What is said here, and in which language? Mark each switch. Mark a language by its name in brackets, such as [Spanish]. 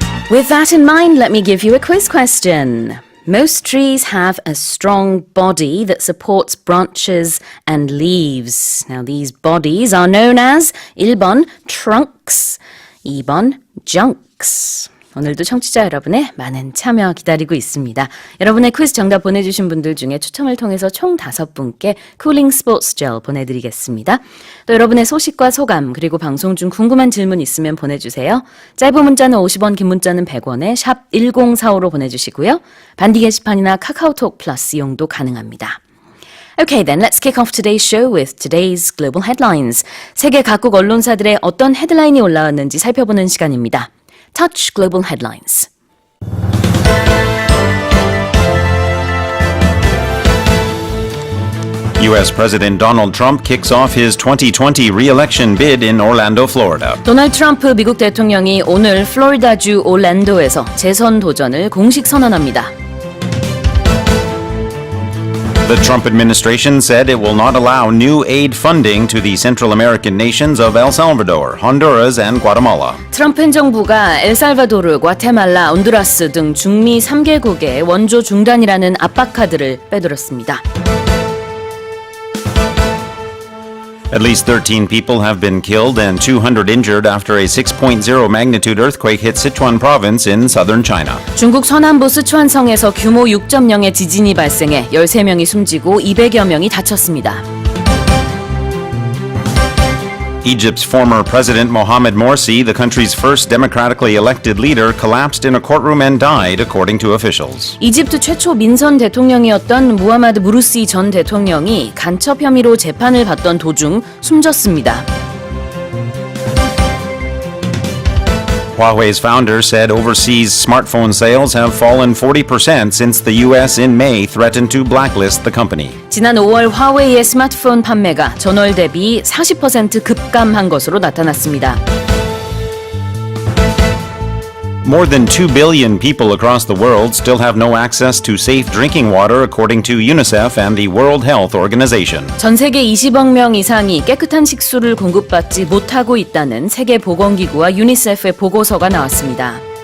[English] With that in mind, let me give you a quiz question. Most trees have a strong body that supports branches and leaves. Now, these bodies are known as 1번 trunks, 2번 junks. [Korean] 오늘도 청취자 여러분의 많은 참여 기다리고 있습니다. 여러분의 퀴즈 정답 보내주신 분들 중에 추첨을 통해서 총 5분께 쿨링 스포츠 젤 보내드리겠습니다. 또 여러분의 소식과 소감 그리고 방송 중 궁금한 질문 있으면 보내주세요. 짧은 문자는 50원, 긴 문자는 100원에 샵 1045로 보내주시고요. 반디 게시판이나 카카오톡 플러스 이용도 가능합니다. [English] Okay, then let's kick off today's show with today's global headlines. [Korean] 세계 각국 언론사들의 어떤 헤드라인이 올라왔는지 살펴보는 시간입니다. [English] Touch Global Headlines. U.S. President Donald Trump kicks off his 2020 re-election bid in Orlando, Florida. [Korean] 도널드 트럼프 미국 대통령이 오늘 플로리다주 올랜도에서 재선 도전을 공식 선언합니다. [English] The Trump administration said it will not allow new aid funding to the Central American nations of El Salvador, Honduras, and Guatemala. [Korean] 트럼프 행정부가 엘살바도르, 과테말라, 온두라스 등 중미 3개국의 원조 중단이라는 압박카드를 빼들었습니다. [English] At least 13 people have been killed and 200 injured after a 6.0 magnitude earthquake hit Sichuan province in southern China. [Korean] 중국 서남부 스촨성에서 규모 6.0의 지진이 발생해 13명이 숨지고 200여 명이 다쳤습니다. [English] Egypt's former President Mohammed Morsi, the country's first democratically elected leader, collapsed in a courtroom and died, according to officials. [Korean] 이집트 최초 민선 대통령이었던 무하마드 무르시 전 대통령이 간첩 혐의로 재판을 받던 도중 숨졌습니다. [English] Huawei's founder said overseas smartphone sales have fallen 40% since the U.S. in May threatened to blacklist the company. [Korean] 지난 5월 화웨이의 스마트폰 판매가 전월 대비 40% 급감한 것으로 나타났습니다. [English] More than 2 billion people across the world still have no access to safe drinking water, according to UNICEF and the World Health Organization. [Korean] 전 세계 20억 명 이상이 깨끗한 식수를 공급받지 못하고 있다는 세계보건기구와 유니세프의 보고서가 나왔습니다.